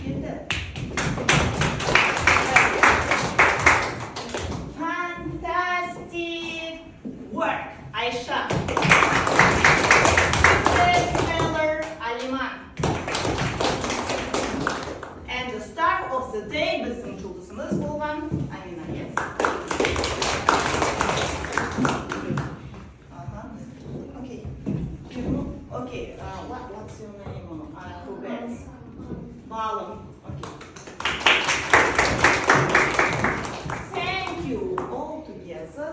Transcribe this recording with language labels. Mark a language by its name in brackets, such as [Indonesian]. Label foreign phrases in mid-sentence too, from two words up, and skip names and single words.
[English] Fantastic work, Aisha. Bestseller Aliman. And the star of the day [Kazakh] біздің жұлдызымыз болған [English] Амина, yes? Okay. Okay, what's your name? I forget. Balum. Okay. Thank you all together.